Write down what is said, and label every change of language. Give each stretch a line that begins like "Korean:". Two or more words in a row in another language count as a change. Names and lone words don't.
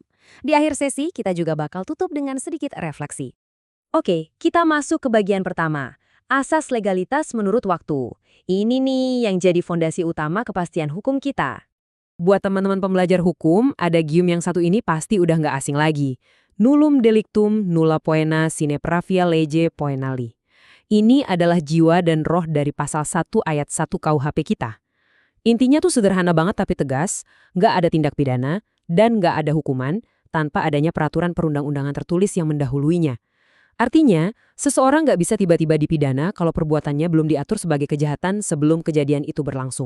Indonesian: Di akhir sesi, kita juga bakal tutup dengan sedikit refleksi. Oke, kita masuk ke bagian pertama. Asas legalitas menurut waktu. Ini nih yang jadi fondasi utama kepastian hukum kita. Buat teman-teman pembelajar hukum, ada gium yang satu ini pasti udah nggak asing lagi.
Latin: Nullum delictum nulla poena sine pravia lege poenali.
Indonesian: Ini adalah jiwa dan roh dari pasal 1 ayat 1 KUHP kita. Intinya tuh sederhana banget tapi tegas, nggak ada tindak pidana, dan nggak ada hukuman, tanpa adanya peraturan perundang-undangan tertulis yang mendahuluinya. Artinya, seseorang nggak bisa tiba-tiba dipidana kalau perbuatannya belum diatur sebagai kejahatan sebelum kejadian itu berlangsung.